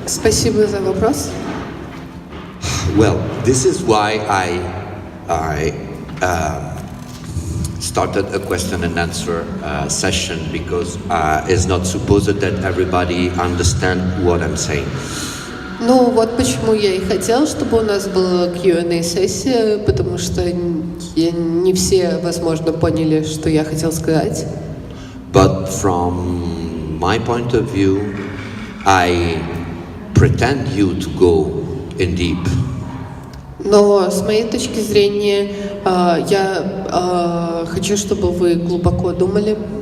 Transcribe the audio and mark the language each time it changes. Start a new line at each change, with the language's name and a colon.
Russian: Спасибо за вопрос.
English: Well, this is why I started a question and answer session, because it's not supposed that everybody understand what I'm saying.
Russian: Ну вот почему я и хотела, чтобы у нас была Q&A-сессия, потому что не все, возможно, поняли, что я хотела сказать.
English: But from my point of view, I pretend you to go in deep.
Russian: Но с моей точки зрения, я хочу, чтобы вы глубоко думали.